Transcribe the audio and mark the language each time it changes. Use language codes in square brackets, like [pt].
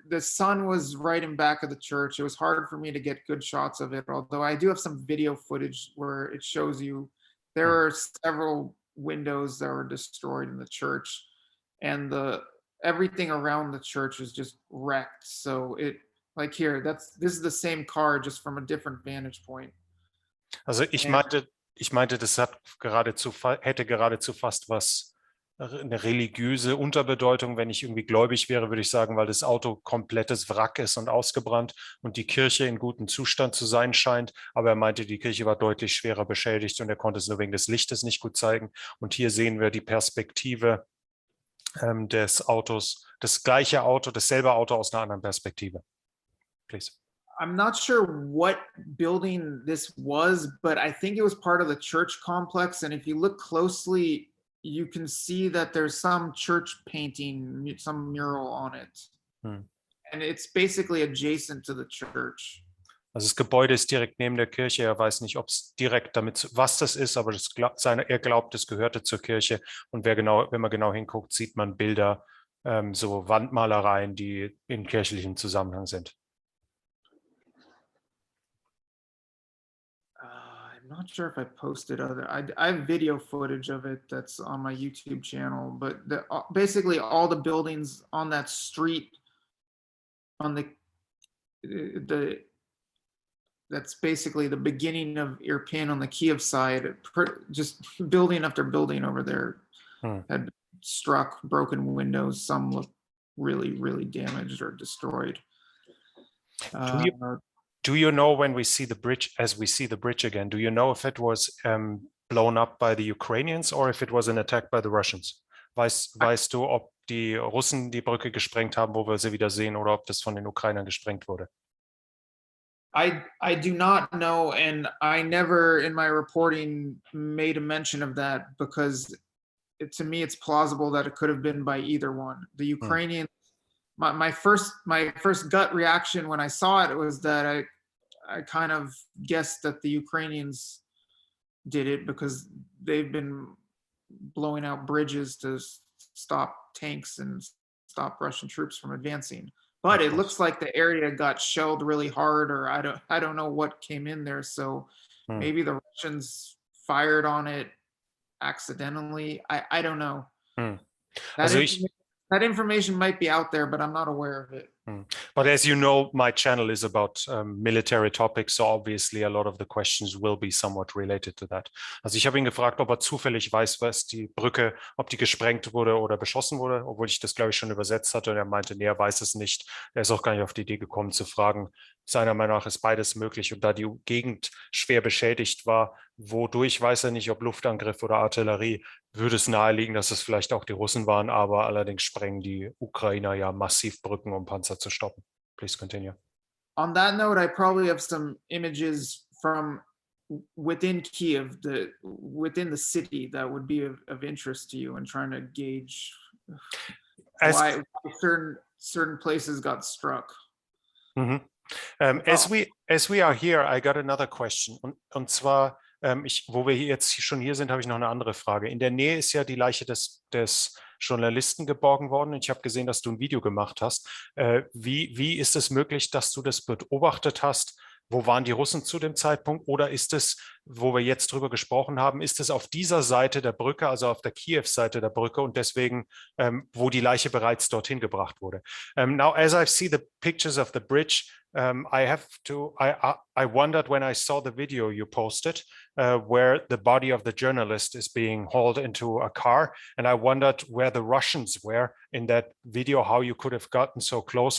[en] The sun was right in back of the church. It was hard for me to get good shots of it, although I do have some video footage where it shows you there are several windows that were destroyed in the church, and everything around the church is just wrecked. So like here, this is the same car, just from a different vantage point. [de] Also ich meinte, das hätte geradezu fast was, eine religiöse Unterbedeutung. Wenn ich irgendwie gläubig wäre, würde ich sagen, weil das Auto komplettes Wrack ist und ausgebrannt und die Kirche in gutem Zustand zu sein scheint. Aber er meinte, die Kirche war deutlich schwerer beschädigt, und er konnte es nur wegen des Lichtes nicht gut zeigen. Und hier sehen wir die Perspektive des Autos, dasselbe Auto aus einer anderen Perspektive. [en] Please. I'm not sure what building this was, but I think it was part of the church complex. And if you look closely, you can see that there's some church painting, some mural on it. And it's basically adjacent to the church. [de] Also das Gebäude ist direkt neben der Kirche. Er weiß nicht, ob es direkt was das ist, aber er glaubt, es gehörte zur Kirche. Und wenn man genau hinguckt, sieht man Bilder, so Wandmalereien, die in kirchlichem Zusammenhang sind. [en] I'm not sure if I posted I have video footage of it that's on my YouTube channel, but basically all the buildings on that street, on the that's basically the beginning of Irpin on the Kiev side. Just building after building over there had struck, broken windows. Some look really, really damaged or destroyed. Do you know, when we see the bridge, as we see the bridge again, do you know if it was blown up by the Ukrainians or if it was an attack by the Russians? [de] Weißt du, ob die Russen die Brücke gesprengt haben, wo wir sie wieder sehen, oder ob das von den Ukrainern gesprengt wurde? [en] I do not know, and I never in my reporting made a mention of that, because to me it's plausible that it could have been by either one. The Ukrainian, my first gut reaction when I saw it was that I kind of guessed that the Ukrainians did it, because they've been blowing out bridges to stop tanks and stop Russian troops from advancing. But it looks like the area got shelled really hard, or I don't know what came in there. So maybe the Russians fired on it accidentally. I don't know. That information might be out there, but I'm not aware of it. But as you know, my channel is about military topics, so obviously a lot of the questions will be somewhat related to that. [de] Also ich habe ihn gefragt, ob er zufällig weiß, was die Brücke, ob die gesprengt wurde oder beschossen wurde, obwohl ich das, glaube ich, schon übersetzt hatte, und er meinte, nee, er weiß es nicht. Er ist auch gar nicht auf die Idee gekommen zu fragen. Seiner Meinung nach ist beides möglich, und da die Gegend schwer beschädigt war, wodurch weiß er nicht, ob Luftangriff oder Artillerie, würde es naheliegen, dass es vielleicht auch die Russen waren, aber allerdings sprengen die Ukrainer ja massiv Brücken, um Panzer zu stoppen. [en] Please continue. On that note, I probably have some images from within Kiev, within the city, that would be of interest to you, and trying to gauge why certain places got struck. As we are here, I got another question. [de] Und zwar, wo wir jetzt schon hier sind, habe ich noch eine andere Frage. In der Nähe ist ja die Leiche des Journalisten geborgen worden. Und ich habe gesehen, dass du ein Video gemacht hast. Wie ist es möglich, dass du das beobachtet hast? Wo waren die Russen zu dem Zeitpunkt? Oder ist es, wo wir jetzt drüber gesprochen haben, ist es auf dieser Seite der Brücke, also auf der Kiew-Seite der Brücke, und deswegen, wo die Leiche bereits dorthin gebracht wurde? [en] Now, as I see the pictures of the bridge, I wondered when I saw the video you posted, where the body of the journalist is being hauled into a car, and I wondered where the Russians were in that video, how you could have gotten so close.